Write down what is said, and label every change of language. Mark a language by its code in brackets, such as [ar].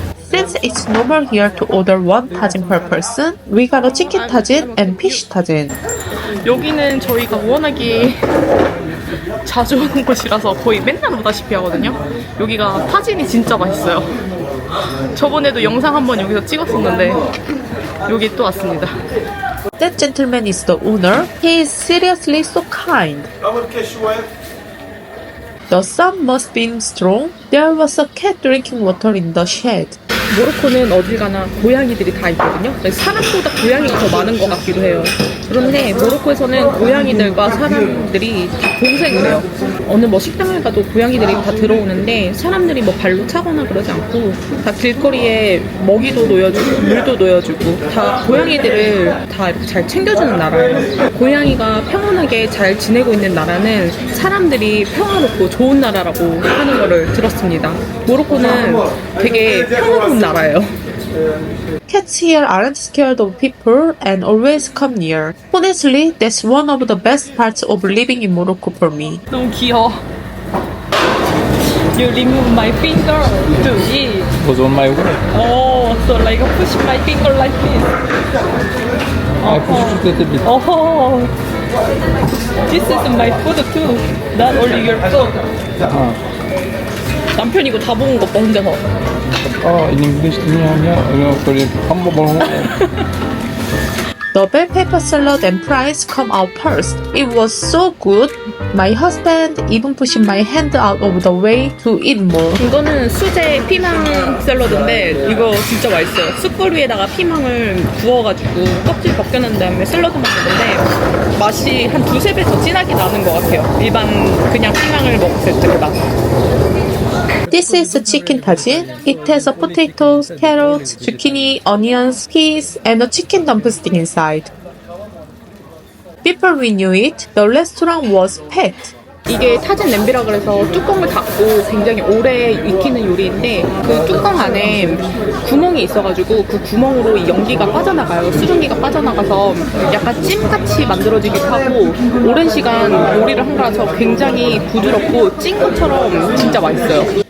[en] Since it's normal here to order one tagine per person, we got a chicken tagine and fish tagine. [ko] 여기는 저희가 워낙에 자주 오는 곳이라서 거의 맨날 오다시피 하거든요. 여기가 타진이 진짜 맛있어요. 저번에도 영상 한번 여기서 찍었었는데 여기 또 왔습니다. [en] That gentleman is the owner. He is seriously so kind. The sun must be strong. There was a cat drinking water in the shed. [ko] 모로코는 어딜 가나 고양이들이 다 있거든요. 사람보다 고양이가 더 많은 것 같기도 해요. 그런데 모로코에서는 고양이들과 사람들이 다 공생을 해요. 어느 뭐 식당을 가도 고양이들이 다 들어오는데 사람들이 뭐 발로 차거나 그러지 않고 다 길거리에 먹이도 놓여주고 물도 놓여주고 다 고양이들을 다 이렇게 잘 챙겨주는 나라예요. 고양이가 평온하게 잘 지내고 있는 나라는 사람들이 평화롭고 좋은 나라라고 하는 거를 들었습니다. 모로코는 되게 평화로운 나라예요. [en] Cats here aren't scared of people and always come near. Honestly, that's one of the best parts of living in Morocco for me. [ko] 너무 귀여워. [en] You remove my finger to eat. Was on my way. Oh, so like push my finger like this. I pushed it a bit. Oh, this is my food too. Not only your food. [ko] 남편이 이거 다 먹은 거 봐, 혼자서. [en] In English Korean. [ko] 한번 먹어. [en] The bell pepper salad and fries come out first. It was so good. My husband even pushed my hand out of the way to eat more. [ko] 이거는 수제 피망 샐러드인데 이거 진짜 맛있어요. 숯불 위에다가 피망을 구워가지고 껍질 벗겨낸 다음에 샐러드 먹는 건데 맛이 한 두세 배 더 진하게 나는 것 같아요. 일반 그냥 피망을 먹었을 때 그 맛. [en] This is a chicken tagine. It has a potatoes, carrots, zucchini, onions, peas, and a chicken drumstick inside. Before we knew it, the restaurant was packed. [ko] 이게 타진 냄비라 그래서 뚜껑을 닫고 굉장히 오래 익히는 요리인데 그 뚜껑 안에 구멍이 있어가지고 그 구멍으로 이 연기가 빠져나가요. 수증기가 빠져나가서 약간 찜같이 만들어지기도 하고 오랜 시간 요리를 한 거라서 굉장히 부드럽고 찐 것처럼 진짜 맛있어요.